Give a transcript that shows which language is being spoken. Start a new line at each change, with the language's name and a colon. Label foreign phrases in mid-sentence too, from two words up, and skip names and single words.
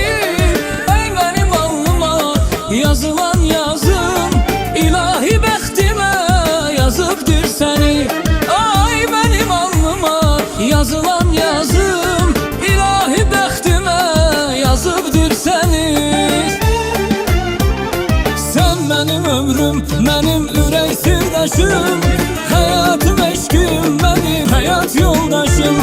Azerbaijani: Ey mənim alnıma yazılan yazım, ilahi bəxtimə yazıbdır səni. Ay mənim alnıma yazılan yazım, ilahi bəxtimə yazıbdır səni.
Turkish: Sen benim ömrüm, benim ürək sirdaşım, hayatım, eşkim, benim hayat yoldaşım.